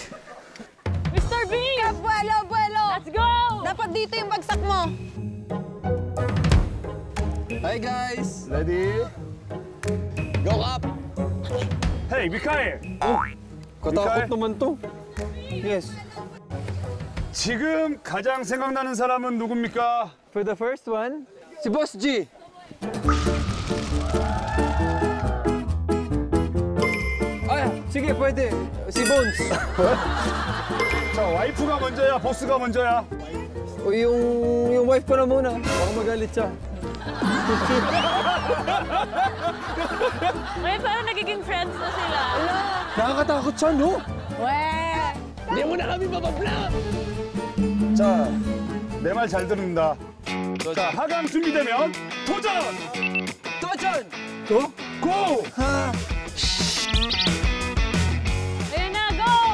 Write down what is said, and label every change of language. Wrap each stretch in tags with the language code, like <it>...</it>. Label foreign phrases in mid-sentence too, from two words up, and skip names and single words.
<en>Mr. Bean!</en> <tl>Buwelo!</tl> <en>Let's go!</en> <tl>Dapat dito yung bagsak mo.</tl> <en>Hi, guys! Ready? Go up! Hey, 미카엘.</en> <tl>Katakot naman to. Yes.</tl> <ko>지금 가장 생각나는 사람은 누굽니까?</ko> <en>For the first one,</en> <tl>Si Boss G! Ay, sige, pwede. Si Bones.</tl> <ko>자, 와이프가 먼저야, 보스가 먼저야?</ko> <tl>O yung wife ko na muna. Baka magalit siya. Ngayon parang nagiging friends na sila. Nakakatakot siya, no? Weh! Hindi mo na kami mapapla!</tl> <ko>자, 내 말 잘 듣는다. 자, 하강 준비되면 도전! Tojan! 고!</ko> <tl>Ayun na, go!</tl>